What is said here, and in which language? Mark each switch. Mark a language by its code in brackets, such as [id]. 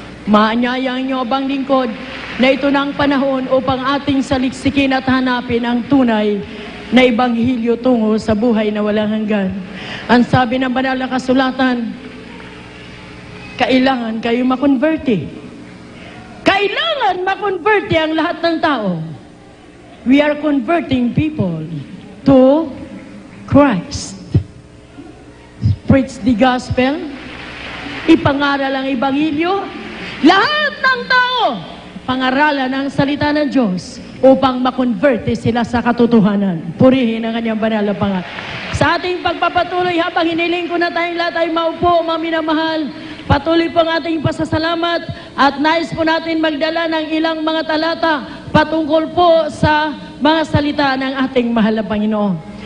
[tl] Maanyayang inyo abang lingkod na ito na ang panahon upang ating saliksikin at hanapin ang tunay na ebanghelyo tungo sa buhay na walang hanggan. Ang sabi ng banal na kasulatan, kailangan kayo makonverte. Kailangan makonverte ang lahat ng tao. [en] We are converting people to Christ. preach the gospel, [tl] ipangaral ang ebanghelyo, lahat ng tao, pangaralan ang salita ng Diyos upang makonverte sila sa katotohanan. Purihin ang kanyang banal na pangalan. Sa ating pagpapatuloy, habang hiniling ko na tayong lahat ay maupo, mga minamahal, patuloy po ang ating pasasalamat at nais po natin magdala ng ilang mga talata patungkol po sa mga salita ng ating mahal na Panginoon.